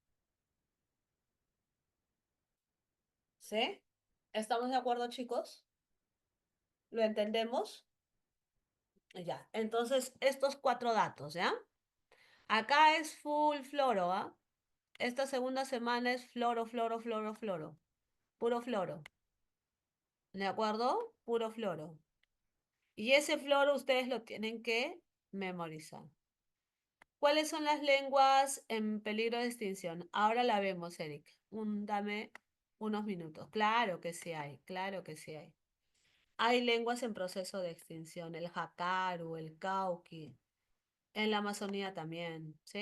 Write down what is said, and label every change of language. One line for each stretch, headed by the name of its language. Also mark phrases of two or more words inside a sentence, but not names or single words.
Spanish: ¿Sí? ¿Estamos de acuerdo, chicos? ¿Lo entendemos? Ya, entonces estos 4 datos, ¿ya? Acá es full floro, ¿ah? Esta segunda semana es floro, floro, floro, floro. Puro floro. ¿De acuerdo? Puro floro. Y ese floro ustedes lo tienen que memorizar. ¿Cuáles son las lenguas en peligro de extinción? Ahora la vemos, Eric. Dame unos minutos. Claro que sí hay, claro que sí hay. Hay lenguas en proceso de extinción, el jacaru, el cauqui, en la Amazonía también, ¿sí?